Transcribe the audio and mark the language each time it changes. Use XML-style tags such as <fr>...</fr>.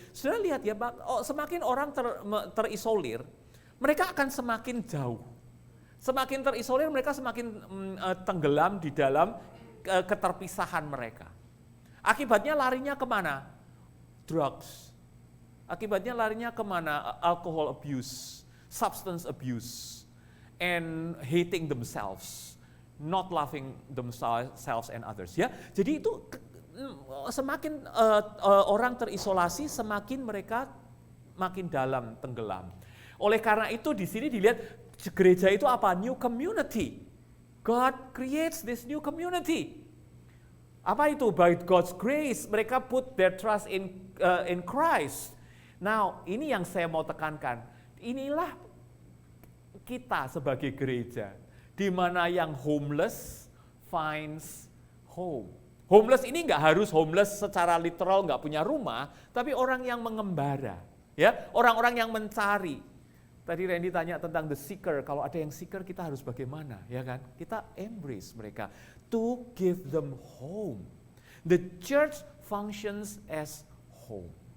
<id>Sudah lihat ya, semakin orang terisolir, mereka akan semakin jauh. Semakin terisolir, mereka semakin tenggelam di dalam keterpisahan mereka. Akibatnya larinya kemana? Drugs. Akibatnya larinya kemana?</id> <en>Alcohol abuse, substance abuse, and hating themselves, not loving themselves and others.</en> <id>Ya, jadi itu semakin orang terisolasi, semakin mereka makin dalam tenggelam. Oleh karena itu di sini dilihat gereja itu apa?</id> <en>New community. God creates this new community.</en> <id>Apa itu?</id> <en>By God's grace, mereka put their trust in Christ.</en> <id>Now, ini yang saya mau tekankan. Inilah kita sebagai gereja, di mana yang</id> <en>homeless finds home.</en> <id>Homeless ini nggak harus homeless secara literal, nggak punya rumah, tapi orang yang mengembara, ya, orang-orang yang mencari. Tadi Randy tanya tentang the seeker, kalau ada yang seeker kita harus bagaimana, ya kan? Kita embrace mereka,</id> <en>to give them home. The church functions as home.</en>